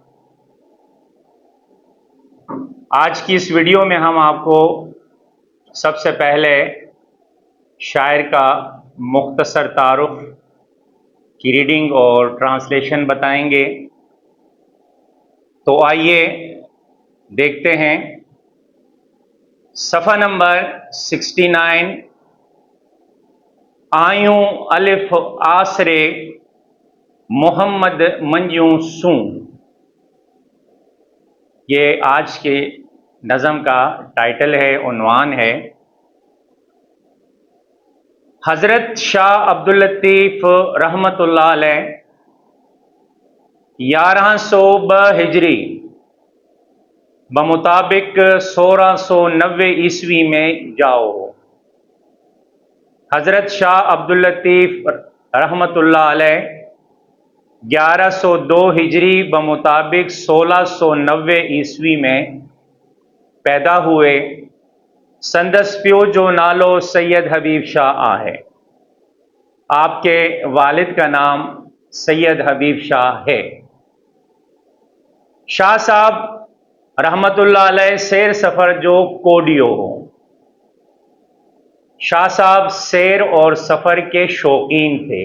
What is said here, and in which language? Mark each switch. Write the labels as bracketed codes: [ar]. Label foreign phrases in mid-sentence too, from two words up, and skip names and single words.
[hi] आज की इस वीडियो में हम आपको सबसे पहले शायर का मुख्तसर तारुफ की रीडिंग और ट्रांसलेशन बताएंगे। तो आइए देखते हैं। सफ़ा नंबर 69। [sd] आयूं अलिफ आसरे मोहम्मद मंजू सूं। [hi] ये आज के नज़म का टाइटल है, उन्वान है। हज़रत शाह अब्दुल लतीफ़ रहमतुल्लाह अलैह 1102 हिजरी बमुताबिक 1690 ईस्वी में जाओ। हज़रत शाह अब्दुल लतीफ़ रहमतुल्लाह अलैह 1102 हिजरी बमुताबिक 1690 ईस्वी में पैदा हुए। [sd] संदस पियो जो नालो सैयद हबीब शाह आहे। [hi] आपके वालिद का नाम सैयद हबीब शाह है। [sd] शाह साहब रहमतुल्लाह अलैह सैर सफ़र जो कोडियो हो। [hi] शाह साहब सैर और सफ़र के शौकीन थे।